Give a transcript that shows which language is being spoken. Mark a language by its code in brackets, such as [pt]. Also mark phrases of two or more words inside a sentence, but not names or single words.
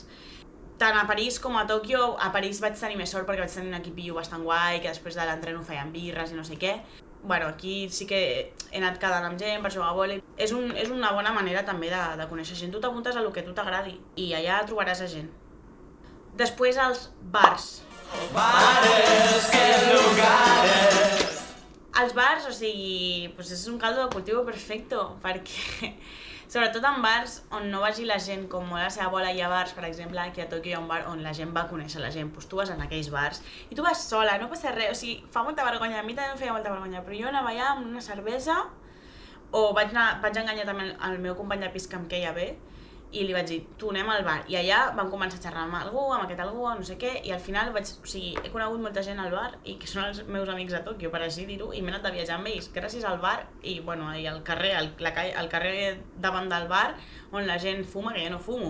[ca] Tant a París com a Tòquio. A París vaig tenir més sort perquè vaig tenir un equipillo bastant guai, que després de l'entreno feien birres i no sé què. Bueno, aquí sí que he anat quedant amb gent per jugar a vòlei. És una bona manera també de conèixer gent. Tu t'apuntes a lo que tu t'agradi i allà trobaràs a gent. Després els bars. [es] Bares, que lugares. [ca] Els bars, o sigui, pues és un [es] caldo de cultivo perfecto, [ca] perquè sobretot en bars on no vagi la gent com molt a la seva bola. Hi ha bars, per exemple, aquí a Tòquio hi ha un bar on la gent va conèixer la gent, doncs tu vas en aquells bars i tu vas sola, no passa res, o sigui, fa molta vergonya, a mi també em feia molta vergonya, però jo anava allà amb una cervesa, o vaig enganyar també el meu company de pis que em queia bé, i li vaig dir, tu anem al bar, i allà vam començar a xerrar amb aquest algú, no sé què, i al final he conegut molta gent al bar, i que són els meus amics de Tòquio, per així dir-ho, i m'he anat a viatjar amb ells gràcies al bar, i bueno, i al carrer, al carrer davant del bar, on la gent fuma, que jo no fumo.